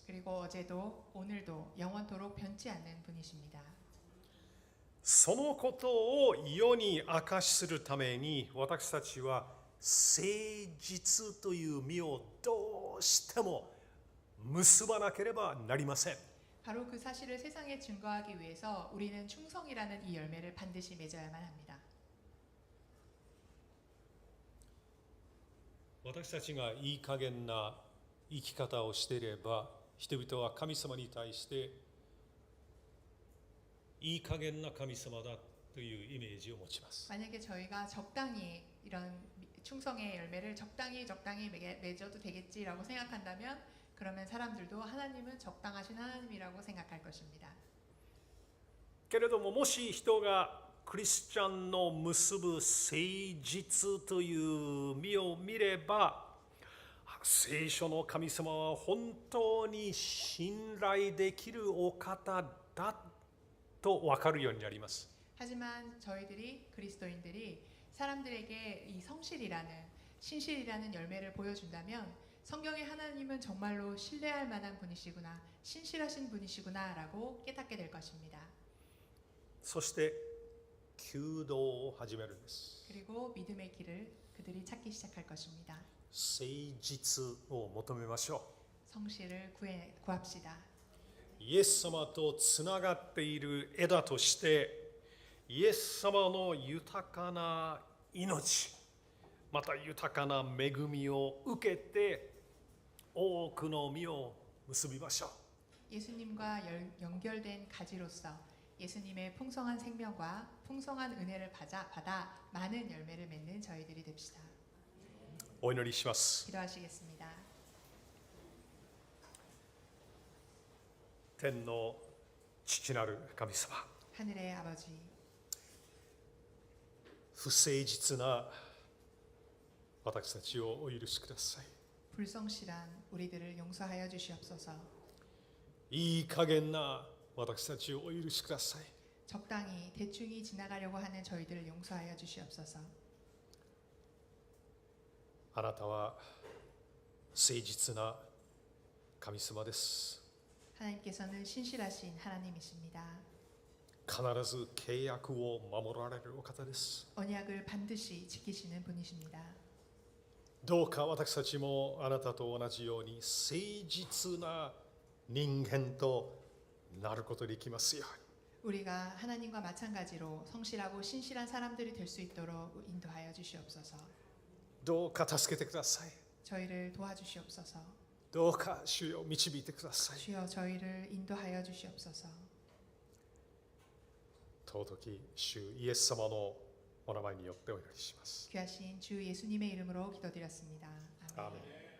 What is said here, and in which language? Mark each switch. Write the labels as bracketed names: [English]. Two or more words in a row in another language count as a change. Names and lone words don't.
[Korean] 그리고 어제도 오늘도 영원토록 변치 않는 분이십니다. [Japanese] そのことを世に明かしするために私たちは誠実という実をどうしても結ばなければなりません。 [Korean] 바로 그 사실을 세상에 증거하기 위해서 우리는 충성이라는 이 열매를 반드시 맺어야만 합니다. [Japanese] 私たちがいい加減な生き方をしていれば人々は神様に対していい加減な神様だというイメージを持ちます。 [Korean] 만약에 저희가 적당히 이런 충성의 열매를 적당히 맺어도 되겠지라고 생각한다면 그러면 사람들도 하나님은 적당하신 하나님이라고 생각할 것입니다. [Japanese] けれどももし人がクリスチャンの結ぶ誠実という実を見れば聖書の神様は本当に信頼できるお方だと分かるようになります。 [Korean] 하지만 저희들이 그리스도인들이 사람들에게 이 성실이라는 신실이라는 열매를 보여준다면 성경의 하나님은 정말로 신뢰할 만한 분이시구나, 신실하신 분이시구나라고 깨닫게 될 것입니다. [Japanese] そして求道を始めるんです。 [Korean] 그리고 믿음의 길을 그들이 찾기 시작할 것입니다. [Japanese] 誠実を求めましょ [Korean] 성실을 구합시다. [Japanese] う。イエス様とつながっている枝としてイエス様の豊かな命また豊かな恵みを受けて多くの実を結びましょう。 [Korean] 예수님과 연결된 가지로서 예수님의 풍성한 생명과 풍성한 은혜를 받아 많은 열매를 맺는 저희들이 됩시다. [Japanese] お祈りします。 [Korean] 기도하시겠습니다. [Japanese] 天の父なる神様、 [Korean] 하늘의 아버지, [Japanese] 不誠実な私たちをお許しください。 [Korean] 불성실한 우리들을 용서하여 주시옵소서. [Japanese] いい加減な私たちをお許しください。 [Korean] 적당히 대충히 지나가려고 하는 저희들을 용서하여 주시옵소서. [Japanese] あなたは誠実な神様です。 [Korean] 하나님께서는 신실하신 하나님이십니다. [Japanese] 必ず契約を守られるお方です。 [Korean] 언약을 반드시 지키시는 분이십니다. [Japanese] どうか私たちもあなたと同じように誠実な人間となることできますように。 [Korean] 우리가 하나님과 마찬가지로 성실하고 신실한 사람들이 될 수 있도록 인도하여 주시옵소서. [Japanese] どうか助けてください。 [Korean] 저희를 도와주시옵소서. [Japanese] どうか主よ導いてください。 [Korean] 주여 저희를 인도하여 주시옵소서. [Japanese] 尊き主イエス様のお名前によってお祈りします。 [Korean] 귀하신 주 예수님의 이름으로 기도드렸습니다. 아멘. 아멘.